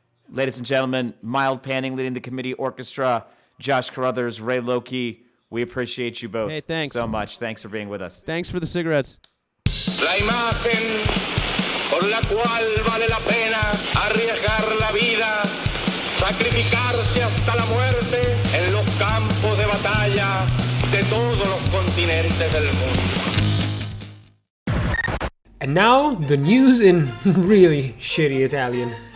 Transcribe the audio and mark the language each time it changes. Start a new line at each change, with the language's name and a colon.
English: Ladies and gentlemen, Mild Panning leading the committee orchestra, Josh Carruthers, Ray Loki. We appreciate you both so much. Thanks for being with us. Thanks for the cigarettes.
Spanish: La imagen por la cual vale la pena arriesgar la vida, sacrificarse hasta la muerte en los campos de batalla de todos los continentes del mundo.
English: And now, the news in really shitty Italian.